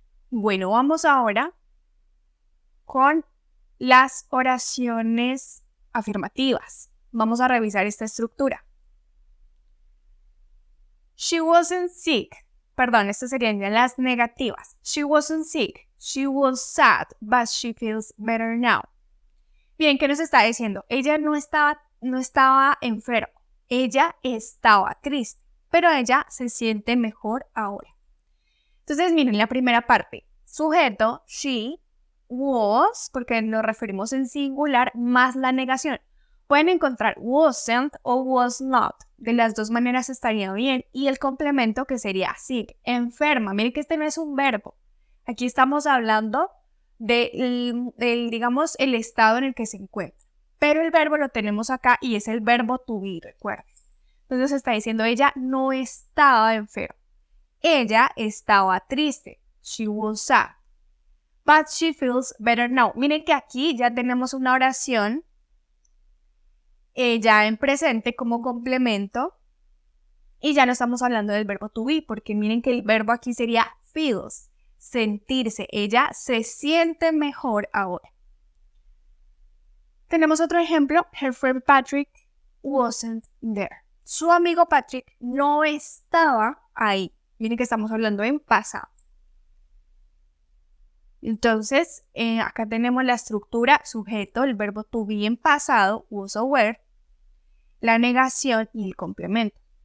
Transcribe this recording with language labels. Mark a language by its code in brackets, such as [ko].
[es] Bueno, vamos ahora con las oraciones afirmativas. Vamos a revisar esta estructura. [en] She wasn't sick. [es] Perdón, estas serían ya las negativas. [en] She wasn't sick. She was sad, but she feels better now. [es] Bien, ¿qué nos está diciendo? Ella no estaba enferma. Ella estaba triste, pero ella se siente mejor ahora. Entonces, miren la primera parte. Sujeto, she, was, porque nos referimos en singular, más la negación. Pueden encontrar wasn't o was not. De las dos maneras estaría bien. Y el complemento que sería sick, enferma. Miren que este no es un verbo. Aquí estamos hablando digamos, el estado en el que se encuentra. Pero el verbo lo tenemos acá y es el verbo to be, recuerden. Entonces está diciendo, ella no estaba enferma. Ella estaba triste. [en] She was sad. But she feels better now. [es] Miren que aquí ya tenemos una oración ya en presente como complemento y ya no estamos hablando del verbo to be porque miren que el verbo aquí sería feels, sentirse. Ella se siente mejor ahora. Tenemos otro ejemplo. [en] Her friend Patrick wasn't there. [es] Su amigo Patrick no estaba ahí. Miren que estamos hablando en pasado. Entonces, acá tenemos la estructura sujeto, el verbo to be en pasado, was o were, la negación y el complemento.